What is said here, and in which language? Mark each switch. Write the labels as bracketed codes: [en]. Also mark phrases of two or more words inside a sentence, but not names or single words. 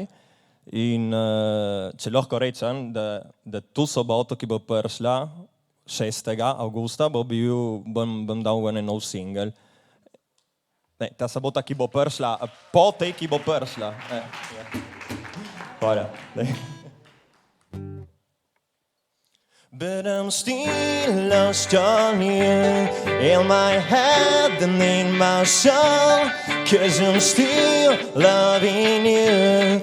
[sl] In če lahko rečem, da tu soboto, ki bo prišla 6. avgusta, bom dal en nov singel. Ne, ta sobota, ki bo prišla, po tej, ki bo prišla. Hvala. [en] But I'm still lost on you, in my head and in my soul, 'cause I'm still loving you.